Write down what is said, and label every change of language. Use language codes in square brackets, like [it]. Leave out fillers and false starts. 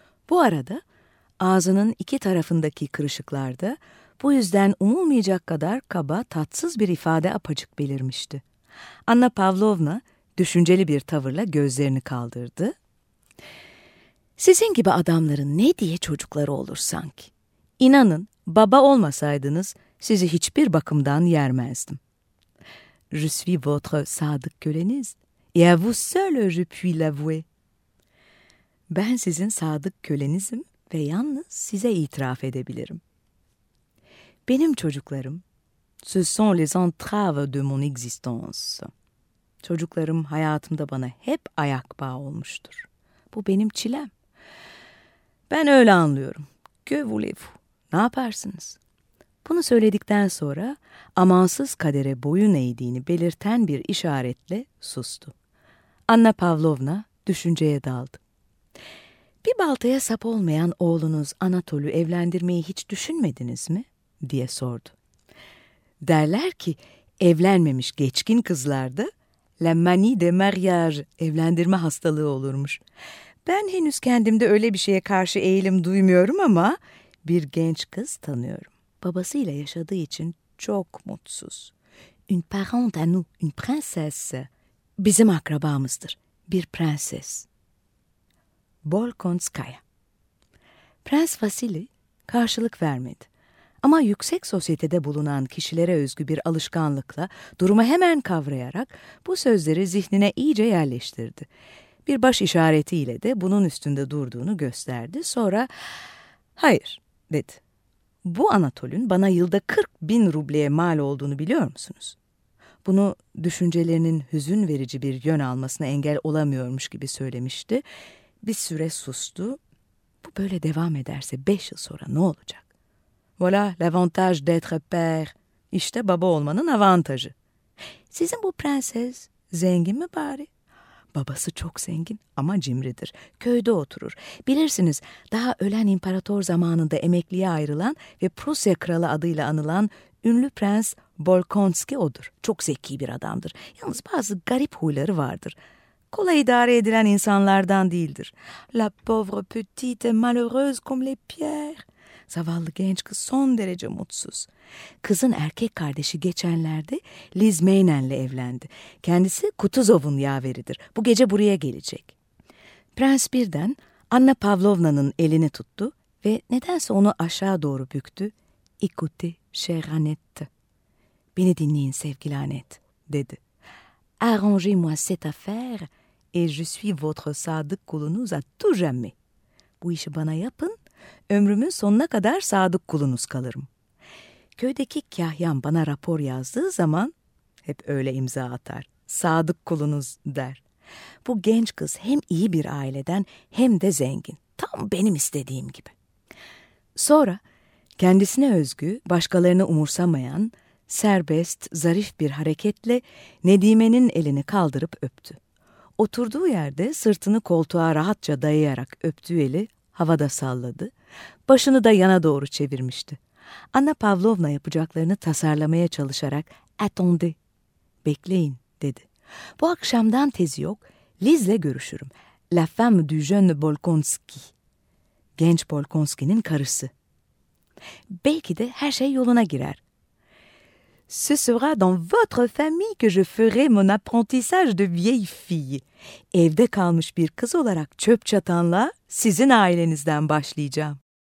[tr] Bu arada ağzının iki tarafındaki kırışıklarda bu yüzden umulmayacak kadar kaba, tatsız bir ifade apaçık belirmişti. Anna Pavlovna düşünceli bir tavırla gözlerini kaldırdı. "Sizin gibi adamların ne diye çocukları olur sanki? İnanın, baba olmasaydınız sizi hiçbir bakımdan yermezdim." [fr] "Je suis votre [tr] sadık köleniz. [fr] Et à vous seul, je puis l'avouer." [tr] "Ben sizin sadık kölenizim ve yalnız size itiraf edebilirim. Benim çocuklarım, [fr] ce sont les entraves de mon existence." [tr] "Çocuklarım hayatımda bana hep ayak bağı olmuştur. Bu benim çilem." "Ben öyle anlıyorum. [fr] Que voulez-vous? [tr] Ne yaparsınız?" Bunu söyledikten sonra amansız kadere boyun eğdiğini belirten bir işaretle sustu. Anna Pavlovna düşünceye daldı. Bir baltaya sap olmayan oğlunuz Anatol'ü evlendirmeyi hiç düşünmediniz mi? Diye sordu. Derler ki evlenmemiş geçkin kızlarda [fr] la manie de mariage, [tr] evlendirme hastalığı olurmuş. Ben henüz kendimde öyle bir şeye karşı eğilim duymuyorum ama bir genç kız tanıyorum. Babasıyla yaşadığı için çok mutsuz. [fr] Une parente à nous, une princesse. [tr] Bizim akrabamızdır, bir prenses. Bolkonskaya. Prens Vasili karşılık vermedi. Ama yüksek sosyetede bulunan kişilere özgü bir alışkanlıkla durumu hemen kavrayarak bu sözleri zihnine iyice yerleştirdi. Bir baş işaretiyle de bunun üstünde durduğunu gösterdi. Sonra hayır dedi. Bu Anatol'ün bana yılda 40.000 rubleye mal olduğunu biliyor musunuz? Bunu düşüncelerinin hüzün verici bir yön almasına engel olamıyormuş gibi söylemişti. Bir süre sustu. Bu böyle devam ederse 5 yıl sonra ne olacak? [fr] Voilà l'avantage d'être père. [tr] İşte baba olmanın avantajı. Sizin bu prenses zengin mi bari? Babası çok zengin ama cimridir. Köyde oturur. Bilirsiniz, daha ölen imparator zamanında emekliye ayrılan ve Prusya kralı adıyla anılan ünlü prens Bolkonski odur. Çok zeki bir adamdır. Yalnız bazı garip huyları vardır. Kolay idare edilen insanlardan değildir. [fr] La pauvre petite malheureuse comme les pierres. [tr] Zavallı genç kız son derece mutsuz. Kızın erkek kardeşi geçenlerde Liz Maynen'le evlendi. Kendisi Kutuzov'un yaveridir. Bu gece buraya gelecek. Prens birden Anna Pavlovna'nın elini tuttu ve nedense onu aşağı doğru büktü. [fr] Écoutez, chère Annette. [tr] Beni dinleyin sevgili Annette, dedi. [fr] Arrangez-moi cette affaire et je suis votre [tr] sadık kulunuz [fr] à tout jamais. [tr] Bu işi bana yapın, ömrümün sonuna kadar sadık kulunuz kalırım. Köydeki kahyan bana rapor yazdığı zaman hep öyle imza atar. Sadık kulunuz der. Bu genç kız hem iyi bir aileden hem de zengin. Tam benim istediğim gibi. Sonra kendisine özgü, başkalarını umursamayan, serbest, zarif bir hareketle Nedime'nin elini kaldırıp öptü. Oturduğu yerde sırtını koltuğa rahatça dayayarak öptüğü eli havada salladı. Başını da yana doğru çevirmişti. Anna Pavlovna yapacaklarını tasarlamaya çalışarak [fr] "Attendez." [tr] "Bekleyin," dedi. "Bu akşamdan tezi yok. Liz'le görüşürüm. [fr] La femme du jeune Bolkonski." [tr] Genç Bolkonski'nin karısı. "Belki de her şey yoluna girer." [fr] "Ce sera dans votre famille que je ferai mon apprentissage de vieille fille." [tr] Evde kalmış bir kız olarak çöp çatanla sizin ailenizden başlayacağım.